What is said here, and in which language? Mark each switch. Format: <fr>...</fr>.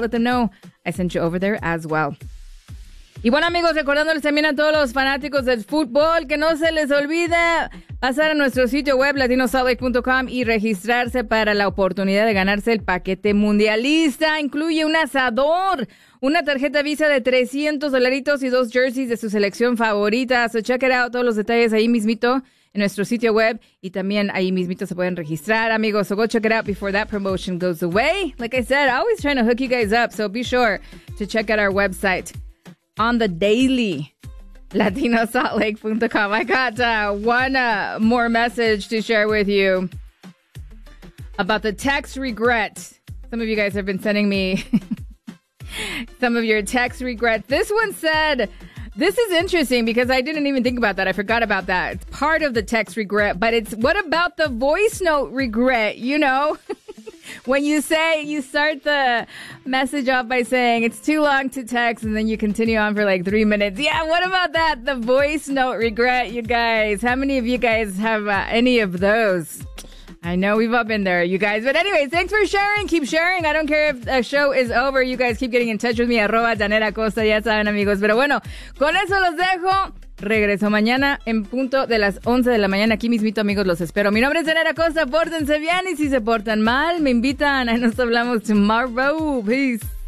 <en>Let them know I sent you over there as well.</en> <es>Y bueno, amigos, recordándoles también a todos los fanáticos del fútbol que no se les olvide pasar a nuestro sitio web latinosaltlake.com y registrarse para la oportunidad de ganarse el paquete mundialista. Incluye un asador, una tarjeta Visa de $300 y dos jerseys de su selección favorita.</es> <en>So check it out,</en> <es>todos los detalles ahí mismito en nuestro sitio web y también ahí mismito se pueden registrar, amigos.</es> <en>So go check it out before that promotion goes away. Like I said, I always trying to hook you guys up, so be sure to check out our website. On the daily, latinosaltlake.com. I got one more message to share with you about the text regret. Some of you guys have been sending me some of your text regrets. This one said, this is interesting because I didn't even think about that. I forgot about that. It's part of the text regret, but it's what about the voice note regret, you know? When you say, you start the message off by saying it's too long to text and then you continue on for like 3 minutes. Yeah, what about that? The voice note regret, you guys. How many of you guys have any of those? I know we've all been there, you guys. But anyways, thanks for sharing. Keep sharing. I don't care if the show is over. You guys keep getting in touch with me.</en> <es>@DanielaCosta. Ya saben, amigos. Pero bueno, con eso los dejo. Regreso mañana en punto de las 11 de la mañana. Aquí mismito, amigos, los espero. Mi nombre es Daniela Costa. Pórtense bien y si se portan mal, me invitan. Ahí nos hablamos</es> <en>tomorrow. Peace.</en>